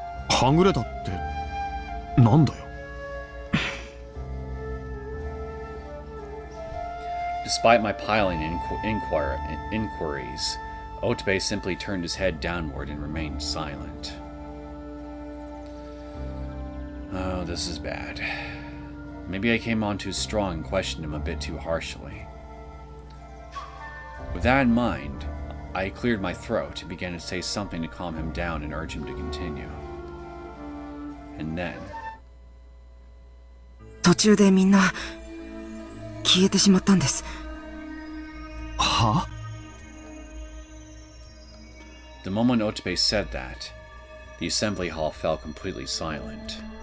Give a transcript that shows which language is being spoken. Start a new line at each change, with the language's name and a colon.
Japanese: はぐれたってなんだよ。
English: Despite my piling inquiries, Otobe simply turned his head downward and remained silent. Oh, this is bad. Maybe I came on too strong and questioned him a bit too harshly. With that in mind, I cleared my throat and began to say something to calm him down and urge him to continue. And then...
Japanese: 途中でみんな消えてしまったんです。は？
English: The moment Otobe said that, the assembly hall fell completely silent.